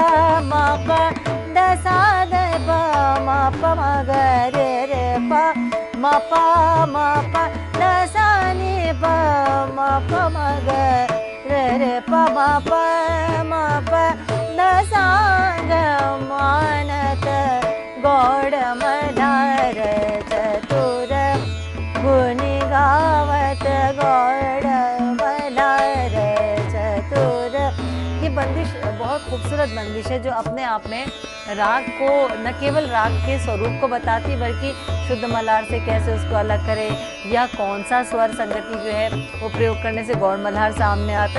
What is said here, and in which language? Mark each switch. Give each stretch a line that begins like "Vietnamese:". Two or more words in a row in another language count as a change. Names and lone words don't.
Hindi: ध सा द प म प म ग रे रे प म प ध सा नि प म प म ग रे रे प म प ध सा ग मानत गौड़ मल्हार चतुर गुनि गावत गौड़ मल्हार चतुर। ये बंदिश बहुत खूबसूरत बंदिश है जो अपने आप में राग को न केवल राग के स्वरूप को बताती बल्कि शुद्ध मल्हार से कैसे उसको अलग करे या कौन सा स्वर संगति जो है वो प्रयोग करने से गौड़ मल्हार सामने आता है।